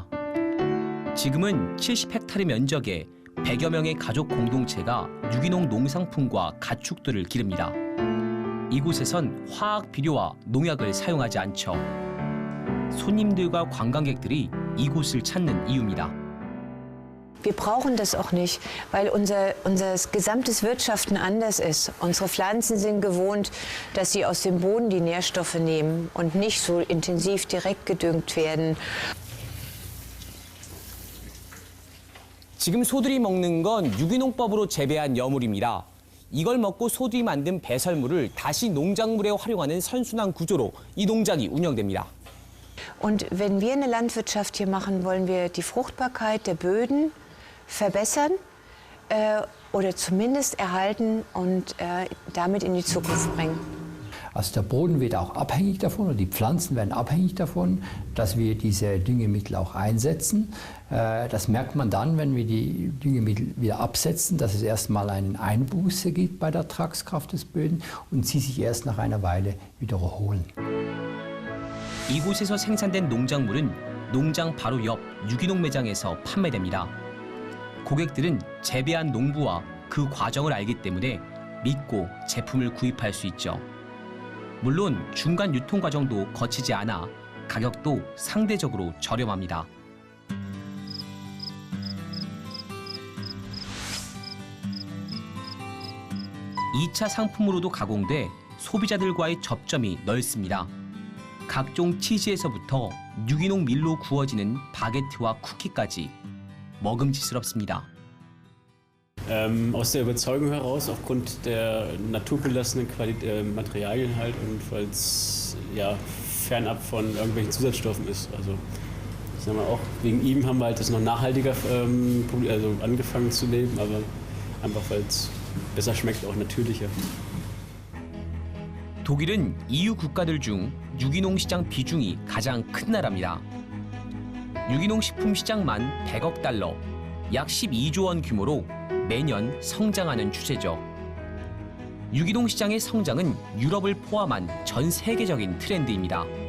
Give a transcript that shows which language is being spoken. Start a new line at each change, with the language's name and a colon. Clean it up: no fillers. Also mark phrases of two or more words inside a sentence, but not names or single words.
Korean: 지금은 70헥타르 면적에 100여 명의 가족 공동체가 유기농 농상품과 가축들을 기릅니다. 이곳에선 화학 비료와 농약을 사용하지 않죠. 손님들과 관광객들이 이곳을 찾는 이유입니다.
German: Wir brauchen das auch nicht, weil unser gesamtes Wirtschaften anders ist. Unsere Pflanzen sind gewohnt, dass sie aus dem Boden die Nährstoffe nehmen und nicht so intensiv direkt gedüngt werden.
Korean: 지금 소들이 먹는 건 유기농법으로 재배한 여물입니다. 이걸 먹고 소들이 만든 배설물을 다시 농작물에 활용하는 선순환 구조로 이 농장이 운영됩니다.
German: Und wenn wir eine Landwirtschaft hier machen, wollen wir die Fruchtbarkeit der Böden verbessern oder zumindest erhalten und damit in die Zukunft bringen. Also der Boden wird auch abhängig davon, oder die Pflanzen werden abhängig davon, dass wir diese Düngemittel auch einsetzen. Das merkt man dann, wenn wir die Düngemittel wieder absetzen, dass es erstmal eine Einbuße gibt bei der Ertragskraft des Böden und sie sich erst nach einer Weile wieder erholen.
Korean: 이곳에서 생산된 농작물은 농장 바로 옆 유기농 매장에서 판매됩니다. 고객들은 재배한 농부와 그 과정을 알기 때문에 믿고 제품을 구입할 수 있죠. 물론 중간 유통 과정도 거치지 않아 가격도 상대적으로 저렴합니다. (2차) 상품으로도 가공돼 소비자들과의 접점이 넓습니다. 각종 치즈에서부터 유기농 밀로 구워지는 바게트와 쿠키까지 먹음직스럽습니다.
German: Aus der Überzeugung heraus, aufgrund der naturbelassenen Materialien halt und weil es ja fernab von irgendwelchen Zusatzstoffen ist. Also ich sag mal auch wegen ihm haben wir halt das noch nachhaltiger angefangen zu leben, aber einfach weil es besser schmeckt, auch natürlicher.
Korean: 독일은 EU 국가들 중 유기농 시장 비중이 가장 큰 나라입니다. 유기농 식품 시장만 100억 달러, 약 12조 원 규모로 매년 성장하는 추세죠. 유기농 시장의 성장은 유럽을 포함한 전 세계적인 트렌드입니다.